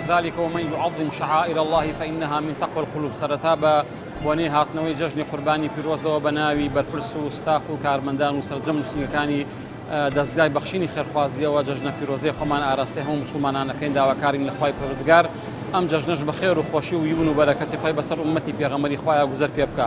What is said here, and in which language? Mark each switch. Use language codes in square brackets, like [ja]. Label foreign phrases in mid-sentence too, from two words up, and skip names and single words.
[ar] ذلك ومن يعظم شعائر الله فإنها من تقوى القلوب. [ckb] سرتابا بۆنێ هاتنەوەی جەژنی قوربانی پیرۆزەوە بە ناوی بەرپرس و ستاف و کارمەندان و سەرجەم نووسینگەکانی دەستگای بەخشینی خێرخوازیەوە جەژنە پیرۆزەی خۆمان ئاراستەی هەموو موسڵمانانەکەین داواکارین لە خوای پەروەردگار ئەم جەژنەش بەخێر و خۆشی و یون و بەرەکەتی خۆی بەسەر ئومەتی پێغەمبەری خوایە گوزەر پێ بکە.